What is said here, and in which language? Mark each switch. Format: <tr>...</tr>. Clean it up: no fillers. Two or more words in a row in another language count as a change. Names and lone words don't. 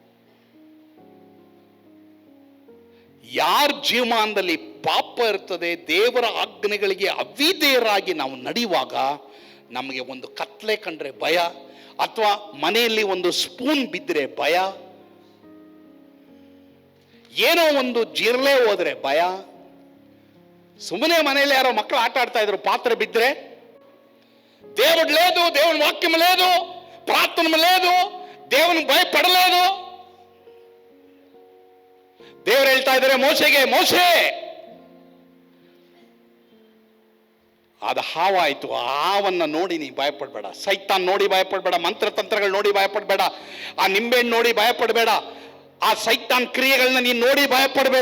<kn>ಯಾರ ಜೀವಮಾನದಲ್ಲಿ ಪಾಪ ಇರ್ತದೆ, ದೇವರ ಆಜ್ಞೆಗಳಿಗೆ ಅವಿಧೇಯರಾಗಿ ನಾವು ನಡೆಯುವಾಗ ನಮಗೆ ಒಂದು ಕತ್ಲೆ ಕಂಡ್ರೆ ಭಯ, ಅಥವಾ ಮನೆಯಲ್ಲಿ ಒಂದು ಸ್ಪೂನ್ ಬಿದ್ದರೆ ಭಯ, ಏನೋ ಒಂದು ಜಿರ್ಲೆ ಹೋದ್ರೆ ಭಯ, ಸುಮ್ಮನೆ ಮನೆಯಲ್ಲಿ ಯಾರೋ ಮಕ್ಕಳು ಆಟ ಆಡ್ತಾ ಇದ್ರು ಪಾತ್ರೆ ಬಿದ್ದರೆ,</kn> <te>దేవుడు లేదు, దేవుని వాక్యం లేదు, ప్రార్థన లేదు, దేవుని ಭಯಪಡలేదు.</te> <kn>ದೇವರು ಹೇಳ್ತಾ ಇದ್ದಾರೆ ಮೋಶೆಗೆ, ಮೋಶೆ ಅದು ಹಾವಾಯ್ತು, ಆ ಹಾವನ್ನ ನೋಡಿ ನೀ ಭಯಪಡಬೇಡ, ಸೈತಾನ್ ನೋಡಿ ಭಯಪಡಬೇಡ, ಮಂತ್ರತಂತ್ರಗಳು ನೋಡಿ ಭಯಪಡಬೇಡ, ಆ ನಿಂಬೆಹಣ್ಣು ನೋಡಿ ಭಯಪಡಬೇಡ, ಆ ಸೈತಾನ್ ಕ್ರಿಯೆಗಳನ್ನ ನೀನು ನೋಡಿ ಭಯಪಡಬೇಡ.</kn>